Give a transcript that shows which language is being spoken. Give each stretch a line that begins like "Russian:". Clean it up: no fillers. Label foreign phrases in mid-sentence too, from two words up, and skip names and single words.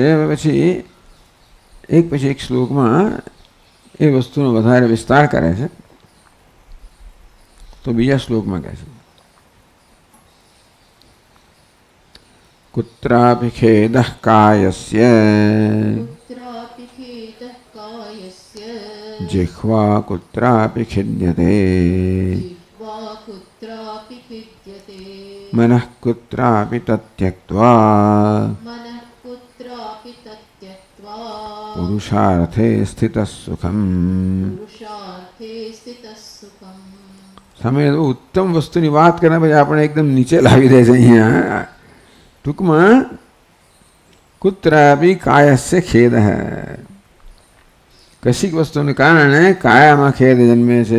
Gujarati: હવે પછી એક શ્લોકમાં એ વસ્તુનો વધારે વિસ્તાર કરે છે. તો બીજા શ્લોકમાં કહે છે
Sanskrit: कुत्रापि खेदः कायस्य जिह्वा कुत्रापि खिद्यते मनः कुत्रापि तत्यक्त्वा पुरुषार्थे स्थितः सुखम्.
Gujarati: સામે ઉત્તમ વસ્તુની વાત કર્યા પછી આપણે એકદમ નીચે લાવી દે છે. અહીંયા ટૂંકમાં
Sanskrit: कुत्रापी कायस्य
Gujarati: ખેદ કશીક વસ્તુને કારણે કાયામાં ખેદ જન્મે છે.